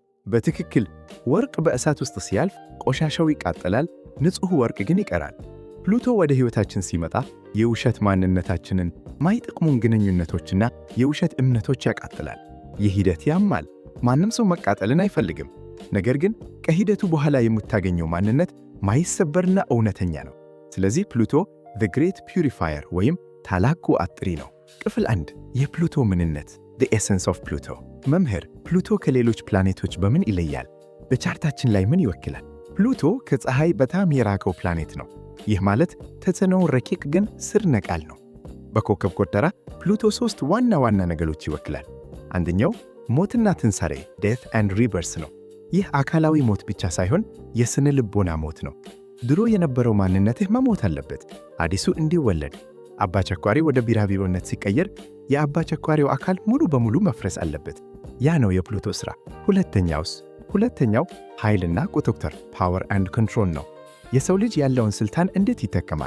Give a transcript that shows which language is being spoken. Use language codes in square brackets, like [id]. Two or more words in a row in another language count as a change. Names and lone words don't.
[am] በትክክል። ወርቅ በእሳት ውስጥ ሲያልፍ ቆሻሻው ይቃጠላል፣ ንጹሕ ወርቅ ግን ይቀራል። ፕሉቶ ወደ ሕይወታችን ሲመጣ የውሸት ማንነታችንን፣ ማይጠቅሙን ግንኙነቶችና የውሸት እምነቶች ያቃጥላል። ይህ ሂደት ያማል። ማንም ሰው መቃጠልን አይፈልግም። ነገር ግን ከሂደቱ በኋላ የምታገኘው ማንነት ማይሰበርና እውነተኛ ነው። ስለዚህ ፕሉቶ [en] the great purifier [am] ወይም ታላቁ አጥሪ ነው። ክፍል 1 የፕሉቶ ምንነት [en] the essence of Pluto። [am] መምህር፣ ፕሉቶ ከሌሎች ፕላኔቶች በምን ይለያል? በቻርታችን ላይ ምን ይወክላል? ፕሉቶ ከፀሐይ በጣም የራቀው ፕላኔት ነው። ይህ ማለት ተጽዕኖው ረቂቅ ግን ስር ነቃል ነው። በኮከብ ቆጠራ ፕሉቶ 3 ዋና ዋና ነገሮች ይወክላል። አንደኛው ሞትና ትንሣኤ [en] death and rebirth [am] ነው። ይህ አካላዊ ሞት ብቻ ሳይሆን የስነ ልቦና ሞት ነው። ድሮ የነበረው ማንነትህ መሞት አለበት፣ አዲሱ እንዲወለድ። አባ ቸኳሪ ወደ ቢራቢሮነት ሲቀየር የአባ ቸኳሪው አካል ሙሉ በሙሉ መፍረስ አለበት። ያ ነው የፕሉቶ ሥራ። ሁለተኛው ኃይልና ቁጥጥር [en] power and control [am] ነው። የሰው ልጅ ያለውን ስልጣን እንዴት ይጠቀማል?